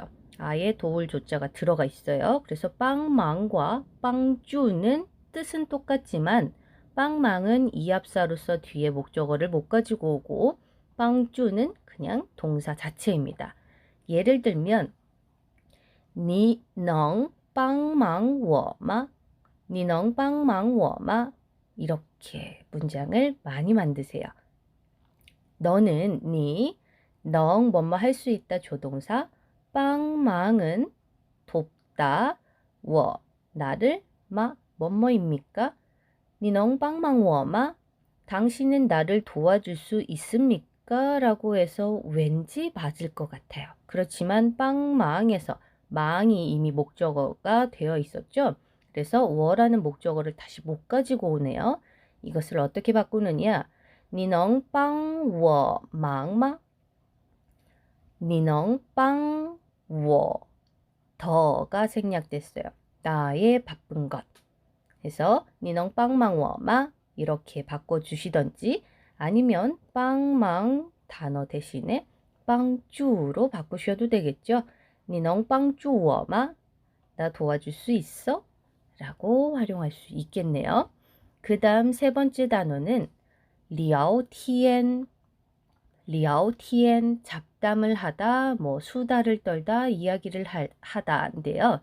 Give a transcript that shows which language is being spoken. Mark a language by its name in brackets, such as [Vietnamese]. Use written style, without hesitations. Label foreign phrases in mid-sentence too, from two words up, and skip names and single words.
[Korean] 아예 도울 조자가 들어가 있어요. 그래서 빵망과 빵쭈는 뜻은 똑같지만 빵망은 이합사로서 뒤에 목적어를 못 가지고 오고 빵쭈는 그냥 동사 자체입니다. 예를 들면 [Chinese] 你能帮忙我吗? 你能帮忙我吗? [Korean] 이렇게 문장을 많이 만드세요. 너는 능 뭐뭐 할 수 있다 조동사, 빵망은 돕다, 나를 뭐뭐입니까? [Chinese] 你能帮忙我吗? [Korean] 당신은 나를 도와줄 수 있습니까? 라고 해서 왠지 맞을 것 같아요. 그렇지만 빵망에서 망이 이미 목적어가 되어 있었죠. 그래서 워라는 목적어를 다시 못 가지고 오네요. 이것을 어떻게 바꾸느냐? [Chinese] 你能帮我忙吗? 你能帮我 [Korean] 더가 생략됐어요. 나의 바쁜 것. 그래서 [Chinese] 你能帮忙我吗? [Korean] 이렇게 바꿔주시던지 아니면 빵망 단어 대신에 빵쭈로 바꾸셔도 되겠죠. [Chinese] 你能帮助我吗? [Korean] 나 도와줄 수 있어? 라고 활용할 수 있겠네요. 그 다음 세 번째 단어는 리아오티엔, 잡담을 하다, 수다를 떨다, 이야기를 하다인데요.